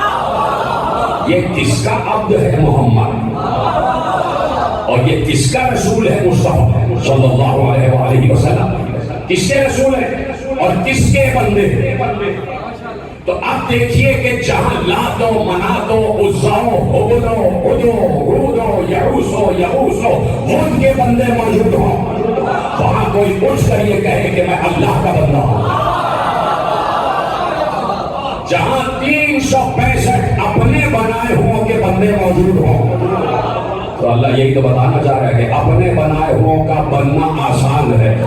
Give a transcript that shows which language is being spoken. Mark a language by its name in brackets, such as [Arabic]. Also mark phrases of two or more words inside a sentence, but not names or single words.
[Urdu] یہ کس کا عبد ہے محمد, اور یہ کس کا رسول ہے مصطفیٰ [Arabic] صلی اللہ علیہ وآلہ وسلم. [Urdu] کس کے رسول ہے اور کس کے بندے ہیں؟ تو اب دیکھیے کہ جہاں لات و منات و عزا و حبل و عد و عود و یعوس و یغوس و ود کے بندے موجود ہوں, وہاں کوئی اٹھ کر یہ کہے کہ میں اللہ کا بندہ ہوں. جہاں 365 اپنے بنائے ہوں کے بندے موجود ہوں, تو اللہ یہی تو بتانا چاہ رہا ہے کہ اپنے بنائے ہوں کا بننا آسان ہے.